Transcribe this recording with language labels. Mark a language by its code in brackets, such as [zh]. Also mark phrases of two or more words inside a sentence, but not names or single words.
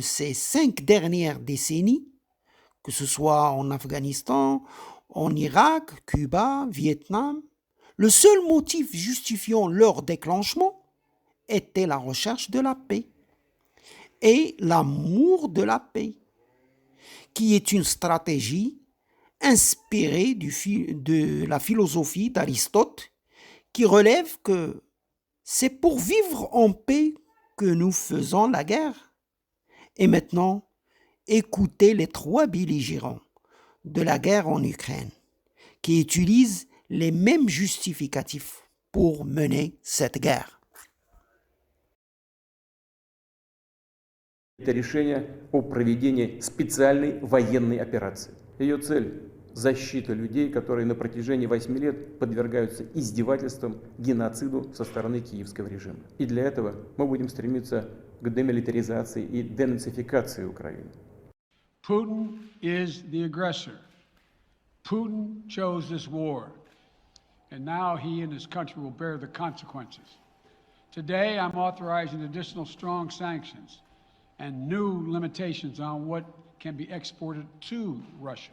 [fr] ces 5 dernières décennies, que ce soit en Afghanistan, en Irak, Cuba, Vietnam, le seul motif justifiant leur déclenchement était la recherche de la paix et l'amour de la paix, qui est une stratégie inspirée de la philosophie d'Aristote, qui relève que c'est pour vivre en paix que nous faisons la guerre. Et maintenant, écoutez les 3 belligérants de la guerre en Ukraine, qui utilisent les mêmes justificatifs pour mener cette guerre. [ru] Это решение о проведении специальной военной операции. Ее цель – защита людей, которые на протяжении 8 лет подвергаются издевательствам, геноциду со стороны киевского режима. И для этого мы будем стремиться к демилитаризации и денацификации Украины. [en] Putin is the aggressor. Putin chose this war, and now he and his country will bear the consequences. Today, I'm authorizing additional strong sanctions and new limitations on what can be exported to Russia.